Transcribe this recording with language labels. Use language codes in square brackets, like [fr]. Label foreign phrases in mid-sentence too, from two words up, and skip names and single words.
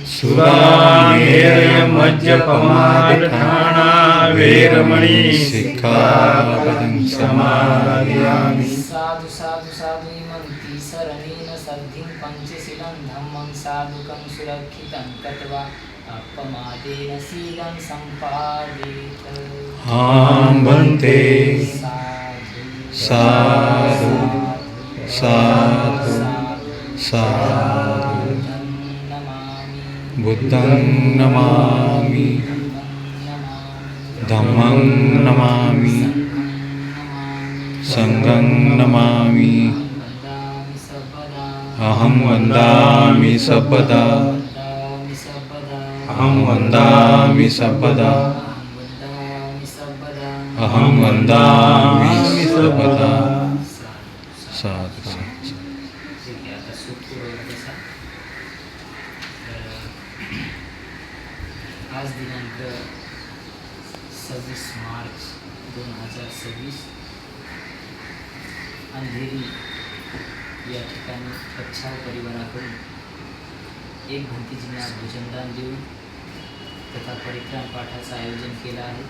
[pi] सुरामेरय्यमज्जपमादठाना वेरमणि सिक्खापदं समादियामि साधु साधु साधु इमन्ति शरणेन सद्धिं पञ्चशीलं धम्मं साधुकं सुरक्षितं कृत्वा अपमादेन शीलं सम्पादेत वन्दे साधु साधु साधु बुद्धं नमामि धम्मं नमामि संघं नमामि अहं वन्दामि सर्वदा अहं वन्दामि सर्वदा अहं वन्दामि सर्वदा साधु साधु। [mr] आज दिनांक 26 मार्च 2026 अंधेरी या ठिकाणी बच्छाव परिवाराकडून एक भिंतीजींना भोजनदान देऊन तथा परित्राण पाठाचं आयोजन केलं आहे।